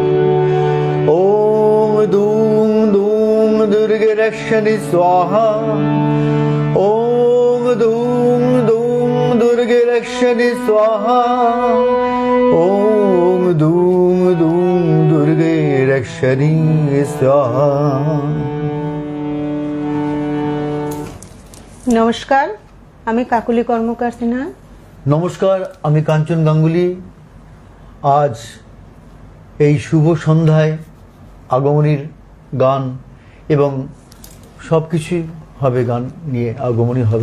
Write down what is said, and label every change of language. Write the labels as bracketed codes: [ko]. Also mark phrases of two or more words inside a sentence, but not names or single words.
[sa] ओम दूं दूं दुर्गे रक्षणे स्वाहा ओम दूं दूं दुर्गे रक्षणे स्वाहा ओम दूं दूं दुर्गे रक्षणे स्वाहा। [bn] নমস্কার, আমি কাকুলি কর্মকার সিনহা। নমস্কার, আমি কাঞ্চন গাঙ্গুলি। আজ এই শুভ সন্ধ্যায় আগমনীর গান এবং সব কিছুই হবে, গান নিয়ে আগমনী হবে।